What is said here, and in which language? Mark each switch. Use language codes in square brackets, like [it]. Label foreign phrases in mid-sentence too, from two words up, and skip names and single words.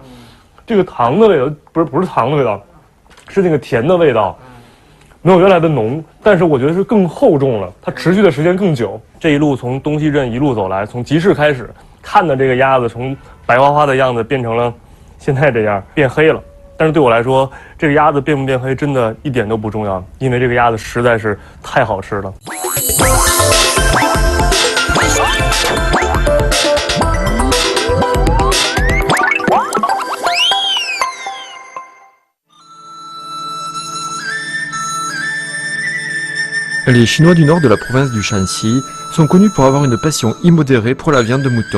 [zh] 这个糖的味道不是糖的味道，是那个甜的味道，没有原来的浓，但是我觉得是更厚重了，它持续的时间更久。这一路从东西镇一路走来，从集市开始看的这个鸭子，从白花花的样子变成了现在这样变黑了。但是对我来说，这个鸭子变不变黑真的一点都不重要，因为这个鸭子实在是太好吃了。 [fr] Les Chinois du nord de la province du Shanxi sont connus pour avoir une passion immodérée pour la viande de mouton.